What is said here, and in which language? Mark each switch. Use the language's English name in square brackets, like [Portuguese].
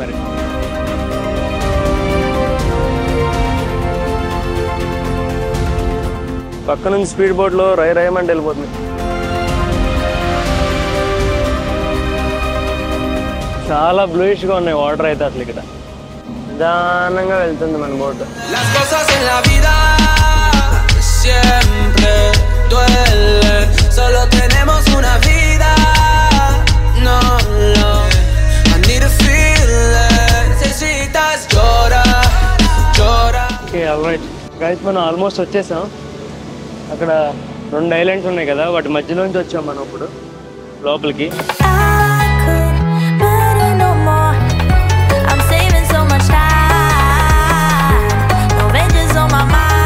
[Telugu] మరి పక్క నుంచి స్పీడ్ బోట్లో రైమంటే వెళ్ళిపోతుంది. చాలా బ్లూయిష్గా ఉన్నాయి వాటర్ అయితే అసలు ఇక్కడ. నిదానంగా వెళ్తుంది మన boat. [Spanish] Las cosas en la vida siempre duelen. Solo tenemos una vida. No, no. [English] I need to feel it. [Spanish] Necesitas llorar, llorar. [Telugu] Okay alright guys, మనం ఆల్మోస్ట్ వచ్చేసాం. అక్కడ 2 ఐలాండ్స్ ఉన్నాయి కదా, వాటి మధ్యలోంచి వచ్చాం మనం ఇప్పుడు లోపలికి. [English] I could better no more. I'm saving so much time. No vengeance on my mind.